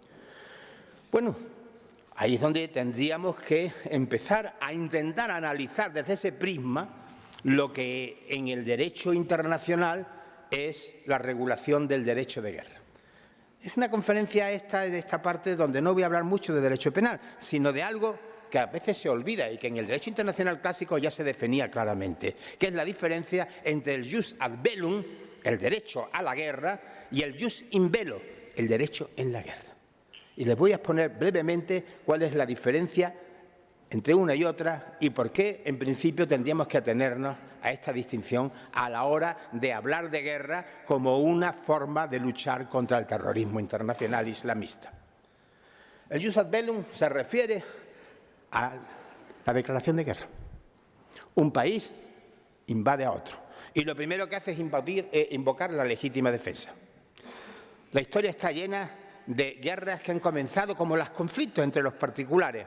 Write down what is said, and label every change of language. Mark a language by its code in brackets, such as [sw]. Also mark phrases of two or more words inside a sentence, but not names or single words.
[es] Bueno, ahí es donde tendríamos que empezar a intentar analizar desde ese prisma lo que en el derecho internacional es la regulación del derecho de guerra. Es una conferencia de esta parte donde no voy a hablar mucho de derecho penal, sino de algo que a veces se olvida y que en el derecho internacional clásico ya se definía claramente, que es la diferencia entre el [la] jus ad bellum, [es] el derecho a la guerra, y el [la] jus in bello, [es] el derecho en la guerra. Y les voy a exponer brevemente cuál es la diferencia entre una y otra y por qué, en principio, tendríamos que atenernos a esta distinción a la hora de hablar de guerra como una forma de luchar contra el terrorismo internacional islamista. El [la] jus ad bellum [es] se refiere a la declaración de guerra. Un país invade a otro y lo primero que hace es invocar la legítima defensa. La historia está llena de guerras que han comenzado como los conflictos entre los particulares.